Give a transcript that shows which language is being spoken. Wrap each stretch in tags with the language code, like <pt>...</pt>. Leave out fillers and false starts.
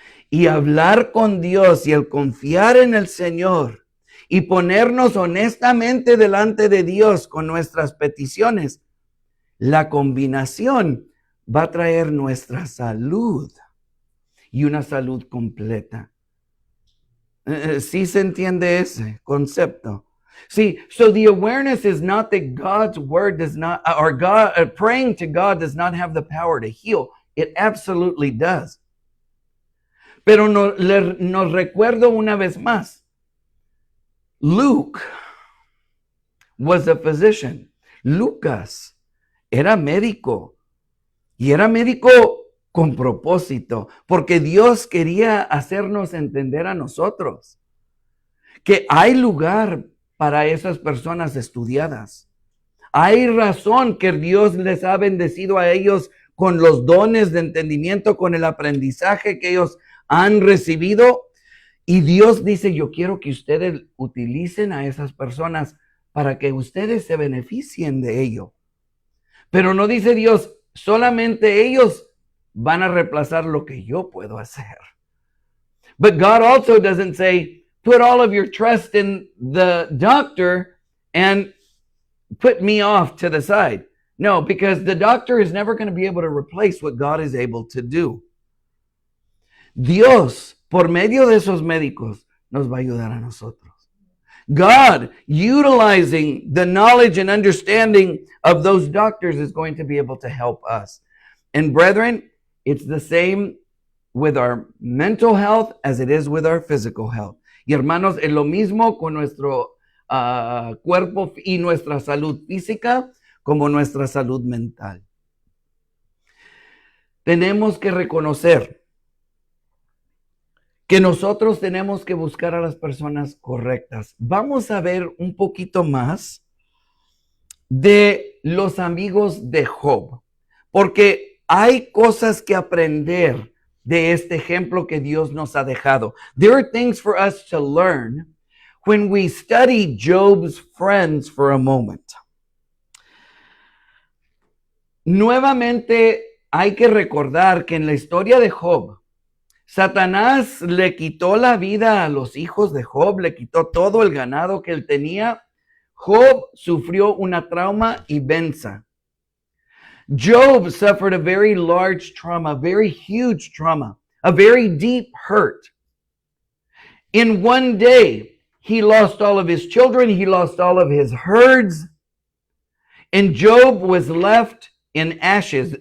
<es>Y hablar con Dios y el confiar en el Señor y ponernos honestamente delante de Dios con nuestras peticiones, la combinación va a traer nuestra salud y una salud completa. ¿Sí se entiende ese concepto?</es> <en>See, so the awareness is not that God's word does not, or God, praying to God does not have the power to heal. It absolutely does.</en> <es>Pero nos recuerdo una vez más,</es> <en>Luke was a physician.</en> <es>Lucas era médico y era médico con propósito, porque Dios quería hacernos entender a nosotros que hay lugar para esas personas estudiadas. Hay razón que Dios les ha bendecido a ellos con los dones de entendimiento, con el aprendizaje que ellos han recibido. Y Dios dice, yo quiero que ustedes utilicen a esas personas para que ustedes se beneficien de ello. Pero no dice Dios, solamente ellos van a reemplazar lo que yo puedo hacer.</es> <en>But God also doesn't say, put all of your trust in the doctor and put me off to the side. No, because the doctor is never going to be able to replace what God is able to do.</en> <es>Dios, por medio de esos médicos, nos va a ayudar a nosotros.</es> <en>God, utilizing the knowledge and understanding of those doctors, is going to be able to help us. And brethren, it's the same with our mental health as it is with our physical health.</en> <es>Y hermanos, es lo mismo con nuestro cuerpo y nuestra salud física como nuestra salud mental. Tenemos que reconocer que nosotros tenemos que buscar a las personas correctas. Vamos a ver un poquito más de los amigos de Job, porque hay cosas que aprender de este ejemplo que Dios nos ha dejado.</es> <en>There are things for us to learn when we study Job's friends for a moment.</en> <es>Nuevamente hay que recordar que en la historia de Job, Satanás le quitó la vida a los hijos de Job, le quitó todo el ganado que él tenía. Job sufrió una trauma inmensa.</es> <en>Job suffered a very large trauma, a very huge trauma, a very deep hurt. In one day, he lost all of his children, he lost all of his herds, and Job was left in ashes.</en>